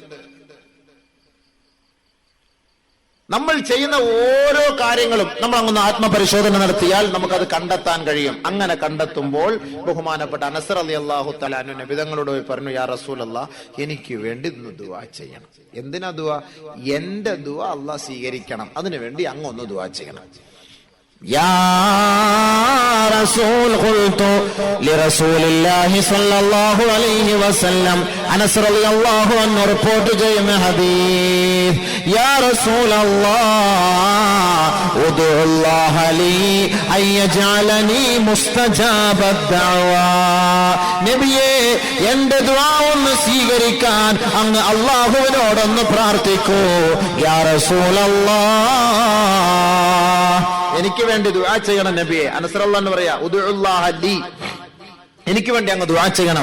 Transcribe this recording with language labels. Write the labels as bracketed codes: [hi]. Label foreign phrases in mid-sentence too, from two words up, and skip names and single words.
[ml] നമ്മൾ ചെയ്യുന്ന ഓരോ കാര്യങ്ങളും നമ്മൾ അങ്ങ് ആത്മപരിശോധന നടത്തിയാൽ നമുക്കത് കണ്ടെത്താൻ കഴിയും. അങ്ങനെ കണ്ടെത്തുമ്പോൾ ബഹുമാനപ്പെട്ട അനസ് [ar] رضي الله تعالى عنه [ml] നബിതങ്ങളോട് പറഞ്ഞു, [ar] يا رسول الله, [ml] എനിക്ക് വേണ്ടി ദുആ ചെയ്യണം. എന്തിനാ ദുആ? എന്റെ ദുആ അല്ലാഹ് സ്വീകരിക്കണം, അതിനു വേണ്ടി അങ്ങ് ഒന്ന് ദുആ ചെയ്യണം. [ar] يا رسول قلت لرسول الله صلى الله عليه وسلم أنس رضي الله عنه [ml] report ചെയ്യുന്ന ഹദീസ്, [ar] يا رسول الله ادعو الله لي أن يجعلني مستجاب الدعوة. [ml] നബിയേ, എന്റെ ദുആ ഒന്ന് സ്വീകരിക്കാൻ അങ്ങ് അല്ലാഹുവിനോടൊന്ന് പ്രാർത്ഥിക്കൂ. [ar] يا رسول الله, [ml] എനിക്ക് വേണ്ടി ദുആ ചെയ്യണം നബിയെ. അനസ് [ar] رضي الله عنه [ml] പറയാ, [ar] ادع الله لي, [ml] എനിക്ക് വേണ്ടി അങ്ങ് ദുആ ചെയ്യണം.